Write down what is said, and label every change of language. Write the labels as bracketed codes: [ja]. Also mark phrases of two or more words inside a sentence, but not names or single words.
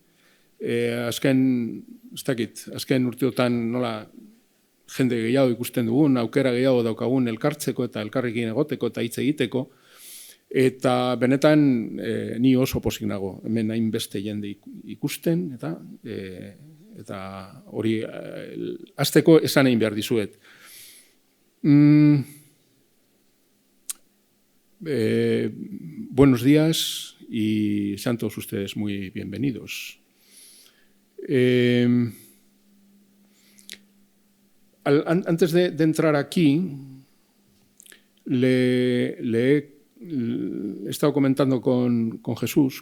[eu] Azken urteotan nola jende gehiago ikusten dugun, aukera gehiago daukagun elkartzeko eta elkarrekin egoteko eta hitz egiteko. Eta benetan ni oso pozik nago, hemen hainbeste jende ikusten, eta hori hasteko esan egin behar dizuet. [es] Buenos días y sean todos ustedes muy bienvenidos. Antes de entrar aquí, le he estado comentando con Jesús,